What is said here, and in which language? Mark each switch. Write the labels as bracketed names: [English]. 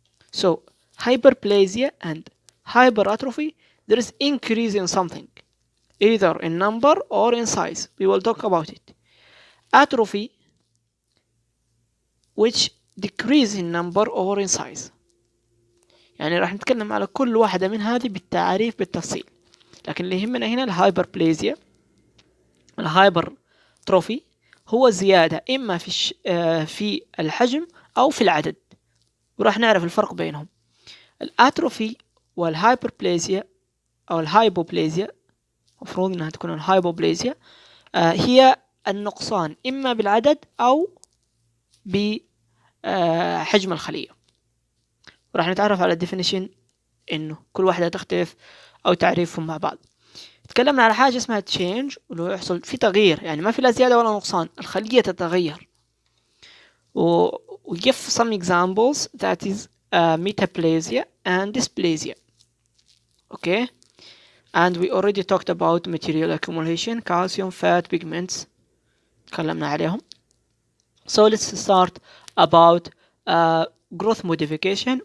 [English] So hyperplasia and hyperatrophy, there is increase in something, either in number or in size. We will talk about it. Atrophy, which decrease in number or in size. [Arabic] يعني راح نتكلم على كل واحدة من هذه بالتعريف بالتفصيل، لكن اللي يهمنا هنا الهايبربليزيا. الهايبرتروفي هو زيادة إما في الحجم أو في العدد، وراح نعرف الفرق بينهم. الاتروفي والهايبربليزيا أو الهايبوبليزيا، مفروض إنها تكون الهايبوبليزيا، هي النقصان إما بالعدد أو بحجم الخلية. وراح نتعرف على الديفينيشن إنه كل واحدة تختلف أو تعريفهم مع بعض. تكلمنا على حاجة اسمها تشينج، واللي يحصل في تغيير، يعني ما في لا زيادة ولا نقصان، الخلية تتغير. [English] we give some examples that is metaplasia and dysplasia. Okay, and we already talked about material accumulation, calcium, fat, pigments [Arabic] تكلمنا عليهم. [English] So let's start about growth modification.